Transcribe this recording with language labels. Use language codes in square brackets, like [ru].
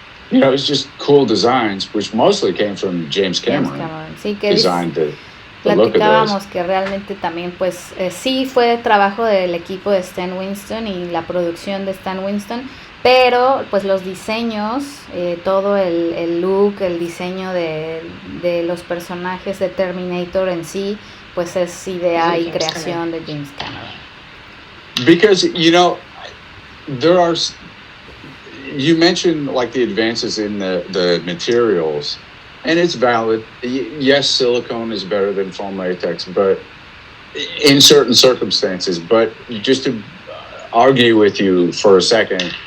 [en] It was just cool designs, which mostly came from James Cameron. [es] Sí, que [en] designed the [es] platicábamos que realmente también, pues, sí fue trabajo del equipo de Stan Winston y la producción de Stan Winston, pero pues los diseños, todo el look, el diseño de los personajes de Terminator en sí, pues es idea y creación de James Cameron. [en] Because, there are, you mentioned like the advances in the materials, and it's valid. Yes, silicone is better than foam latex, but in certain circumstances. But just to argue with you for a second.